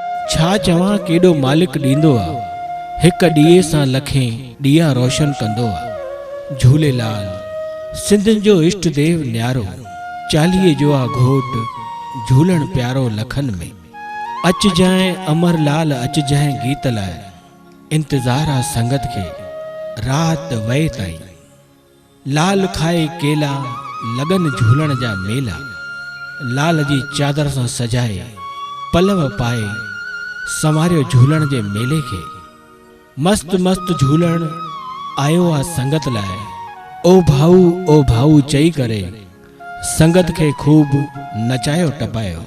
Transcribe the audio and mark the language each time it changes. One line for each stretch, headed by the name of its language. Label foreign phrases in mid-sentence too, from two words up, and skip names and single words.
Sindhi: छा चवां केॾो मालिक ॾींदो आ, हिक ॾीए सां लखें ॾीया रोशन कंदो आ। झूलेलाल सिंधियुनि जो इष्ट देव न्यारो, चालीहे जो आ घोट, झूलण प्यारो लखन में। अच जाए अमरलाल अच जाए गीत लाइ, इंतज़ार आ संगत खे रात वए ताईं। लाल खाए केला लगन झूलण जा मेला, लाल जी चादर सां सजाए पलव पाए संवारियो झूलण जे मेले खे। मस्त मस्त झूलण आयो आ संगत लाइ, ओ भाऊ चई करे संगत खे खूब नचायो टपायो।